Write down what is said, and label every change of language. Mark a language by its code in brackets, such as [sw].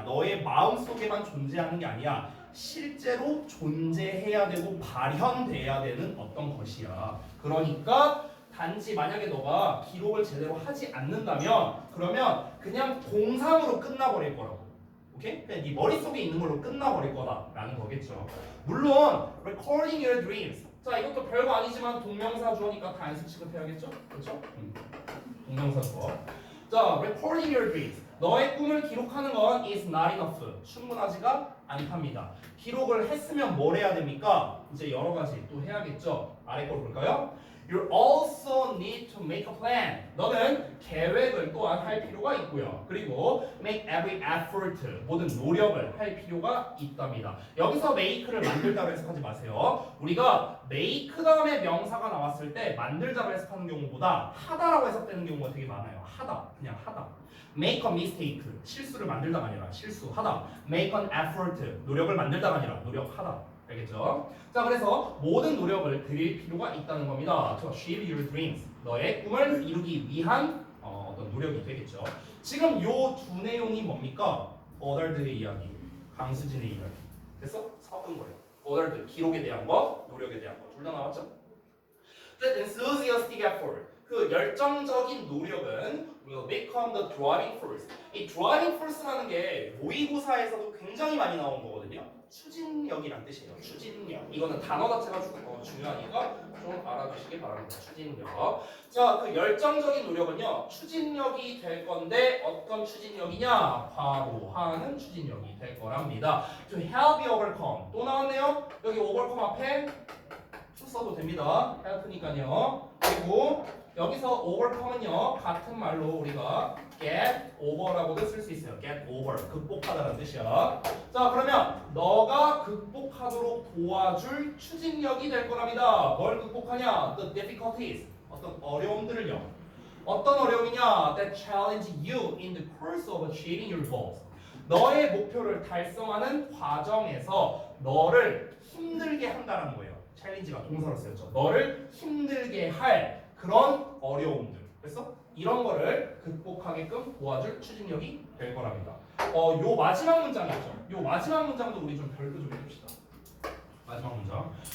[ko] 너의 마음속에만 존재하는 게 아니야. 실제로 존재해야 되고 발현돼야 되는 어떤 것이야. 그러니까 단지 만약에 너가 기록을 제대로 하지 않는다면 그러면 그냥 공상으로 끝나버릴 거라고. 오케이? 그냥 네 머릿속에 있는 걸로 끝나버릴 거다라는 거겠죠. 물론 [en] recording your dreams. [ko] 자 이것도 별거 아니지만 동명사 주어니까 단수 취급해야겠죠? 그렇죠? 동명사 주어. 자 [en] recording your dreams. [ko] 너의 꿈을 기록하는 건 [en] is not enough. [ko] 충분하지가 않답니다. 기록을 했으면 뭘 해야 됩니까? 이제 여러 가지 또 해야겠죠. 아래 걸 볼까요? [en] You also need to make a plan. [ko] 너는 계획을 또한 할 필요가 있고요. 그리고 [en] make every effort. [ko] 모든 노력을 할 필요가 있답니다. 여기서 make를 만들다고 해석하지 마세요. 우리가 make 다음에 명사가 나왔을 때 만들다고 해석하는 경우보다 하다라고 해석되는 경우가 되게 많아요. 하다. 그냥 하다. [en] make a mistake. [ko] 실수를 만들다가 아니라 실수하다. [en] make an effort. [ko] 노력을 만들다가 아니라 노력하다. 알겠죠? 자 그래서 모든 노력을 드릴 필요가 있다는 겁니다. [en] To achieve your dreams. [ko] 너의 꿈을 이루기 위한 어떤 노력이 되겠죠. 지금 요 두 내용이 뭡니까? 어덜트의 이야기, 강수진의 이야기. 그래서 섞은 거예요. 어덜트 기록에 대한 거, 노력에 대한 거 둘 다 나왔죠? [en] The enthusiastic effort. [ko] 그 열정적인 노력은 [en] will become the driving force. [ko] 이 driving force라는 게 모의고사에서도 굉장히 많이 나온 거거든요. 추진력이란 뜻이에요. 추진력. 이거는 단어 자체가 중요하니까 좀 알아두시기 바랍니다. 추진력. 자, 그 열정적인 노력은요. 추진력이 될 건데 어떤 추진력이냐? 바로 하는 추진력이 될 거랍니다. [en] To help you overcome. [ko] 또 나왔네요. 여기 overcome 앞에 to 써도 됩니다. help니까요. 그리고 여기서 overcome은요. 같은 말로 우리가 get over라고도 쓸 수 있어요. get over. 극복하다는 뜻이야. 자, 그러면 너가 극복하도록 도와줄 추진력이 될 거랍니다. 뭘 극복하냐? [en] The difficulties. [ko] 어떤 어려움들을요. 어떤 어려움이냐? [en] That challenge you in the course of achieving your goals. [ko] 너의 목표를 달성하는 과정에서 너를 힘들게 한다는 거예요. 챌린지가 동사로 쓰였죠. 너를 힘들게 할 그런 어려움들. 그래서 이런 거를 극복하게끔 도와줄 추진력이 될 거랍니다. 요 마지막 문장 있죠. 요 마지막 문장도 우리 좀 별표 좀 해줍시다. 마지막 문장.